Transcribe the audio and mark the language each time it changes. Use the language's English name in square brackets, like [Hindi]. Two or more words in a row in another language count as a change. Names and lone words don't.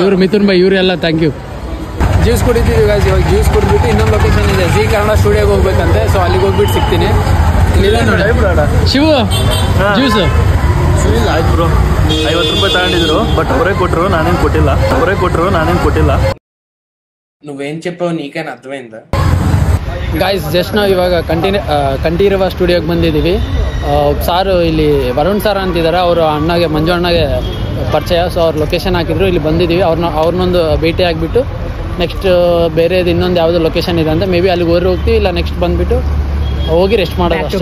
[Kannada] ಇವರು ಮಿಥುನ್ ಭಾಯ್, ಇವರೆಲ್ಲ [English] thank you. [Kannada] ಜ್ಯೂಸ್ ಕುಡಿತೀವಿ ಗಾಯ್ಸ್. ಇವಾಗ ಜ್ಯೂಸ್ ಕುಡಿದ್ಬಿಟ್ಟು ಇನ್ನೊಂದು ಲೊಕೇಶನ್ ಇದೆ, ಜಿ ಕನ್ನಡ ಸ್ಟುಡಿಯೋಗೆ ಹೋಗ್ಬೇಕಂತೆ. ಸೊ ಅಲ್ಲಿಗೆ ಹೋಗ್ಬಿಟ್ಟು ಸಿಗ್ತೀನಿ. ಇಲ್ಲಿದೆ ನೋಡಿ ಶಿವು ಜ್ಯೂಸು. ಆಯ್ತು ಬ್ರೋ, 50 ರೂಪಾಯಿ ತಗೊಂಡಿದ್ರು, ಬಟ್ ಅವರೇ ಕೊಟ್ಟರು, ನಾನೇನು ಕೊಟ್ಟಿಲ್ಲ. [Telugu] నువ్వేం చెప్పావు నీకైనా అర్థమైందా? [English] guys just [Kannada] ನಾವು ಇವಾಗ ಕಂಠೀರವ ಸ್ಟುಡಿಯೋಗೆ ಬಂದಿದ್ದೀವಿ. ಸಾರು ಇಲ್ಲಿ ವರುಣ್ ಸಾರ್ ಅಂತಿದ್ದಾರೆ, ಅವರು ಅಣ್ಣಗೆ, ಮಂಜು ಅಣ್ಣಗೆ ಪರಿಚಯ. ಸೊ ಅವ್ರ ಲೊಕೇಶನ್ ಹಾಕಿದ್ರು, ಇಲ್ಲಿ ಬಂದಿದ್ದೀವಿ. ಅವ್ರನ್ನೊಂದು ಭೇಟಿ ಆಗಿಬಿಟ್ಟು ನೆಕ್ಸ್ಟ್ ಬೇರೆದು ಇನ್ನೊಂದು ಯಾವುದೋ ಲೊಕೇಶನ್ ಇದೆ ಅಂತ, [English] may be [Kannada] ಅಲ್ಲಿಗೆ ಹೋಗ್ತೀವಿ, ಇಲ್ಲ ನೆಕ್ಸ್ಟ್ ಬಂದುಬಿಟ್ಟು ಹೋಗಿ ರೆಸ್ಟ್ ಮಾಡೋದು ಅಷ್ಟೇ.